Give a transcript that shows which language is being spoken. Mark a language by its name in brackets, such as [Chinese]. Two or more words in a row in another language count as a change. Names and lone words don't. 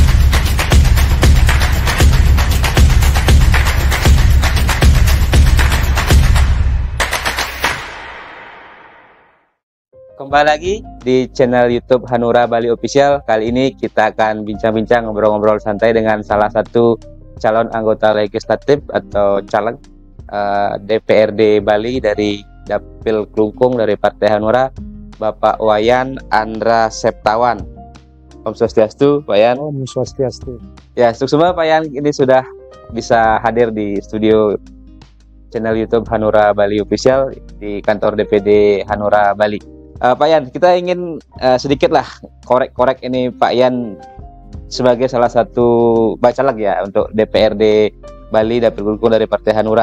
[Indonesian] Kembali lagi di channel YouTube Hanura Bali Official. Kali ini kita akan bincang-bincang, ngobrol-ngobrol santai dengan salah satu calon anggota legislatif atau caleg DPRD Bali dari Dapil Kelungkung dari Partai Hanura, Bapak Wayan Andra Septawan. [Sanskrit] Om Swastiastu, [Indonesian] Pak Yan. [Sanskrit] Om Swastiastu. [Indonesian] Ya, semua Pak Yan ini sudah bisa hadir di studio channel YouTube Hanura Bali Official di kantor DPD Hanura Bali. Pak Yan, kita ingin sedikitlah korek-korek ini Pak Yan sebagai salah satu bacaleg ya untuk DPRD Bali Dapil Kelungkung dari Partai Hanura.